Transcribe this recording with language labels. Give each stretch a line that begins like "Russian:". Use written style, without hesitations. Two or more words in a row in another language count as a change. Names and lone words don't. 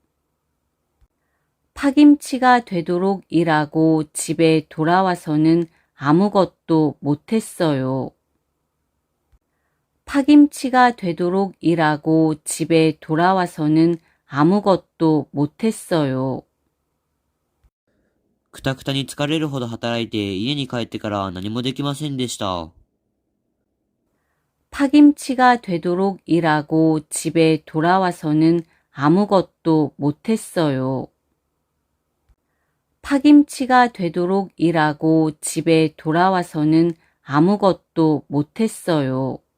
Korean: 파김치가 되도록 일하고 집에 돌아와서는 아무것도 못했어요. 파김치가 되도록 일하고 집에 돌아와서는 아무것도 못했어요.
Japanese: くたくたに疲れるほど働いて家に帰ってから何もできませんでした。
Korean: 파김치가 되도록 일하고 집에 돌아와서는 아무것도 못했어요. 파김치가 되도록 일하고 집에 돌아와서는 아무것도 못했어요.